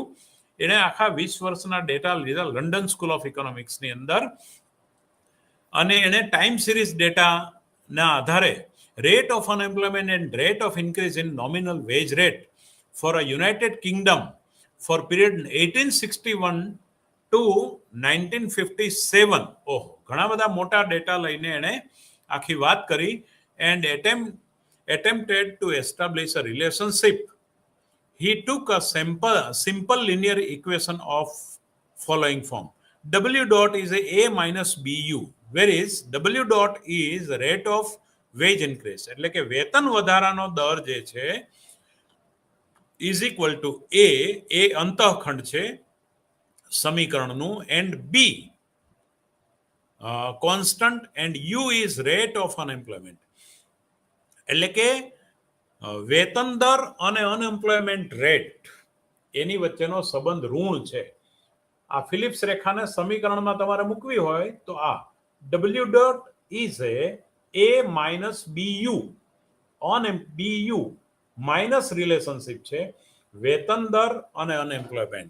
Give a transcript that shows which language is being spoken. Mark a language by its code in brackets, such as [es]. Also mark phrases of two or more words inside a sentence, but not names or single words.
[gu] એણે આખા 20 વર્ષના ડેટા લીધા [en] લંડન સ્કૂલ ઓફ ઇકોનોમિક્સની [gu] અંદર, અને એણે [en] time series dataના આધારે rate of unemployment and rate of increase in nominal wage rate for a United Kingdom for period 1861 to 1957. [gu] ઓહો, ઘણા બધા મોટા ડેટા લઈને એણે આખી વાત કરી. [en] એન્ડ attempted to establish a relationship. He took a simple linear equation of following form. W dot is a minus BU, whereas W dot is the rate of wage increase. [gu] એટલે કે વેતન વધારાનો દર જે છે [en] is equal to A [gu] અંતઃખંડ છે સમીકરણનું, [en] and B constant, and U is rate of unemployment. [gu] એટલે કે વેતન દર અને [en] unemployment rate [gu] એની વચ્ચેનો સંબંધ ઋણ છે. આ ફિલિપ્સ રેખાને સમીકરણમાં તમારે મૂકવી હોય તો આ [en] W dot is A minus BU on BU minus relationship [gu] છે વેતન દર અને અનએમ્પ્લોયમેન્ટ.